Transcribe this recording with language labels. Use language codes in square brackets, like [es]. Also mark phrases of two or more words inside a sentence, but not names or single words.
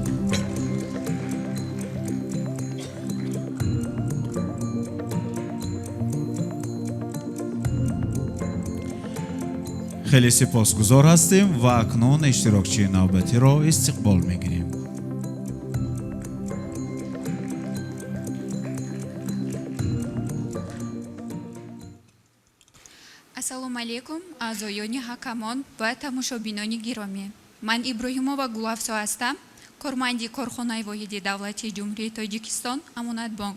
[tg] Хеле сипосгузор ҳастем ва акнун иштирокчии навбатӣ ро истиқбол мегирем. ассалому алейкум аъзоёни ҳакамон ва тамошобинони гиромӣ. Ман Иброҳимова Гулафсо ҳастам, корманди корхонаи воҳиди давлатии ҷумҳурии Тоҷикистон, Амонатбонк.